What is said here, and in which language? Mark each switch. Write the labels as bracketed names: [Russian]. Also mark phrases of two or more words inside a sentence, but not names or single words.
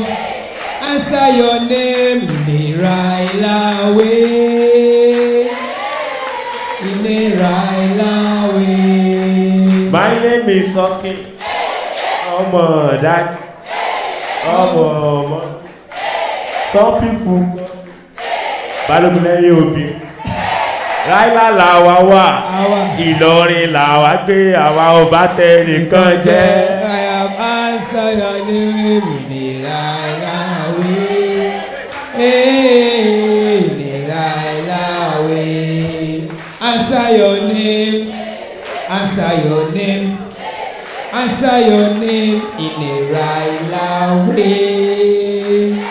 [English] Answer your name, Ryla, Ryla. My name is Soki. Dad. Some people. [Yoruba] Balùwẹ̀ òbí. Ryla làwa wà. Ìlọrin làwa gbé àwa ọba tẹ nìkan jẹ́. [English] I have answered your name, Ryla, Ryla. Answer your name, answer your name, answer your name in a Ryla way.